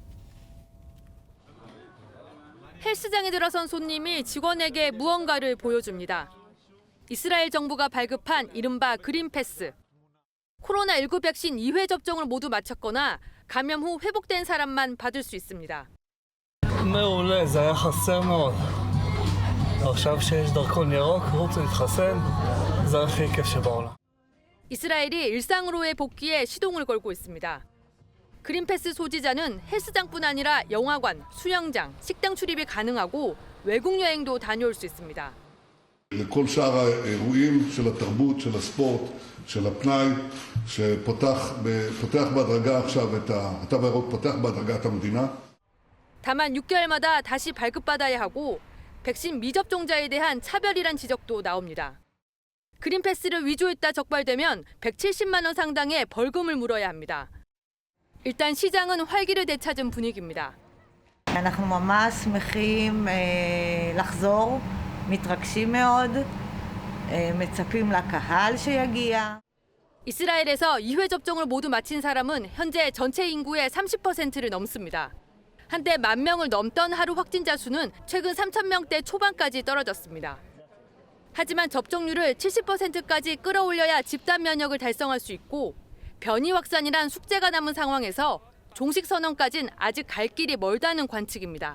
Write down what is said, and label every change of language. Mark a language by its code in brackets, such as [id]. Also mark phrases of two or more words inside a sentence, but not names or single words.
[ko] 헬스장에 들어선 손님이 직원에게 무언가를 보여줍니다. 이스라엘 정부가 발급한 이른바 그린 패스. 코로나19 백신 2회 접종을 모두 마쳤거나 감염 후 회복된 사람만 받을 수 있습니다. [he] מעולה, זה היה חסר מאוד. עכשיו שיש דרכון ירוק, רוצים להתחסן, זה הכי כיף שבעולם. [ko] 이스라엘이 일상으로의 복귀에 시동을 걸고 있습니다. 그린패스 소지자는 헬스장뿐 아니라 영화관, 수영장, 식당 출입이 가능하고 외국 여행도 다녀올 수 있습니다. [he] לכל שאר האירועים של התרבות, של הספורט, של הפנאי, שפותח בהדרגה עכשיו התו הירוק פותח בהדרגה את המדינה. [ko] 다만 6개월마다 다시 발급받아야 하고 백신 미접종자에 대한 차별이란 지적도 나옵니다. 그린패스를 위조했다 적발되면 170만 원 상당의 벌금을 물어야 합니다. 일단 시장은 활기를 되찾은 분위기입니다. [he] אנחנו ממש שמחים לחזור, מתרגשים מאוד, מצפים לקהל שיגיע. [ko] 이스라엘에서 2회 접종을 모두 마친 사람은 현재 전체 인구의 30%를 넘습니다. 한때 10,000명을 넘던 하루 확진자 수는 최근 3,000명대 초반까지 떨어졌습니다. 하지만 접종률을 70%까지 끌어올려야 집단 면역을 달성할 수 있고 변이 확산이란 숙제가 남은 상황에서 종식 선언까지는 아직 갈 길이 멀다는 관측입니다.